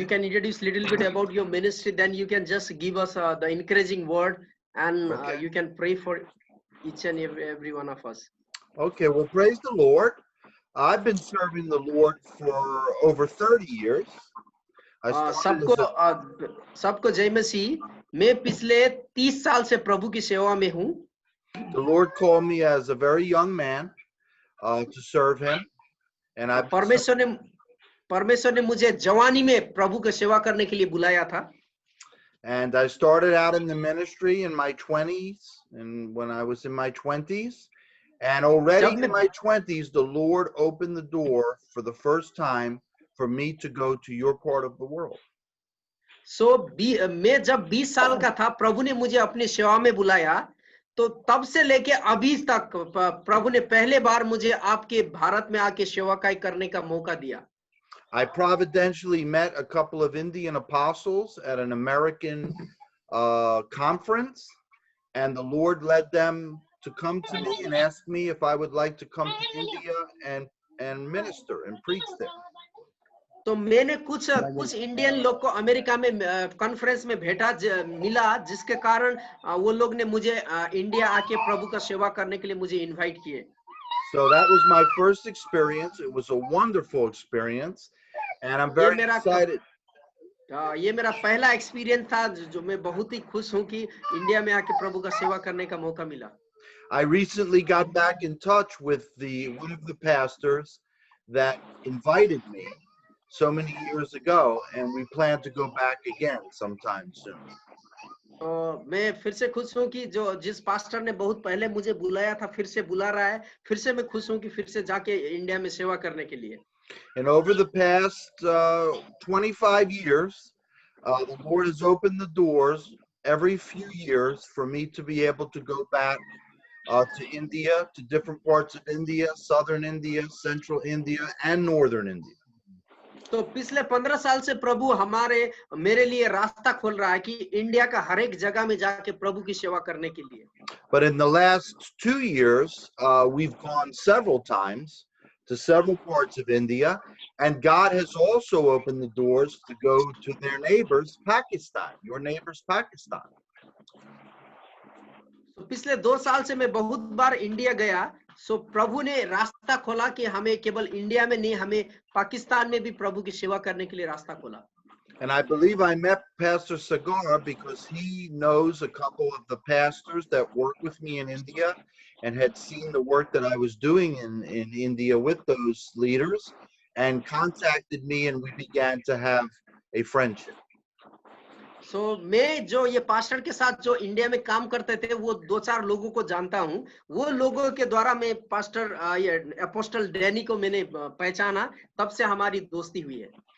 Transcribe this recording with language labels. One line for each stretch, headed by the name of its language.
English: you can introduce a little bit about your ministry. Then you can just give us the encouraging word, and Okay. you can pray for each and every one of us. Okay. Well, praise the Lord. I've been serving the Lord for over 30 years. I started as a-
Hindi: सबको जय मसीह। मैं पिछले 30 साल से प्रभु की सेवा में हूँ।
English: The Lord called me as a very young man to serve Him, and I've been
Hindi: परमेश्वर ने मुझे जवानी में प्रभु की सेवा करने के लिए बुलाया था।
English: And I started out in the ministry in my 20s, and when I was in my 20s, and already in my 20s, the Lord opened the door for the first time for me to go to your part of the world.
Hindi: So मैं जब 20 साल का था, प्रभु ने मुझे अपनी सेवा में बुलाया, तो तब से लेके अभी तक प्रभु ने पहले बार मुझे आपके भारत में आके सेवाकाई करने का मौका दिया।
English: I providentially met a couple of Indian apostles at an American conference, and the Lord led them to come to me and ask me if I would like to come to India and minister and preach there.
Hindi: तो मैंने कुछ Indian लोग को America में conference में मिला, जिसके कारण वो लोग ने मुझे इंडिया आके प्रभु का सेवा करने के लिए मुझे इनवाइट किए।
English: So that was my first experience. It was a wonderful experience, and I'm very excited.
Hindi: ये मेरा पहला एक्सपीरियंस था जो मैं बहुत ही खुश हूँ कि इंडिया में आके प्रभु का सेवा करने का मौका मिला।
English: I recently got back in touch with one of the pastors that invited me so many years ago, and we plan to go back again sometime soon.
Hindi: तो मैं फिर से खुश हूँ कि जो जिस पास्टर ने बहुत पहले मुझे बुलाया था फिर से बुला रहा है। फिर से मैं खुश हूँ कि फिर से जाके इंडिया में सेवा करने के लिए।
English: And over the past 25 years, the Lord has opened the doors every few years for me to be able to go back to India, to different parts of India, southern India, central India, and northern India.
Hindi: तो पिछले 15 साल से प्रभु मेरे लिए रास्ता खोल रहा है कि इंडिया का हर एक जगह में जाके प्रभु की सेवा करने के लिए।
English: But in the last 2 years, we've gone several times to several parts of India, and God has also opened the doors to go to their neighbors, Pakistan, your neighbors, Pakistan.
Hindi: तो पिछले 2 साल से मैं बहुत बार इंडिया गया। सो प्रभु ने रास्ता खोला कि हमें केवल इंडिया में नहीं, हमें पाकिस्तान में भी प्रभु की सेवा करने के लिए रास्ता खोला।
English: And I believe I met Pastor Sagar because he knows a couple of the pastors that work with me in India and had seen the work that I was doing in India with those leaders and contacted me, and we began to have a friendship.
Hindi: सो मैं जो ये pastor के साथ जो India में काम करते थे वो 2-4 लोगों को जानता हूँ। वो लोगों के द्वारा मैं पास्टर ये अपोस्टल डैनी को मैंने पहचाना, तब से हमारी दोस्ती हुई है।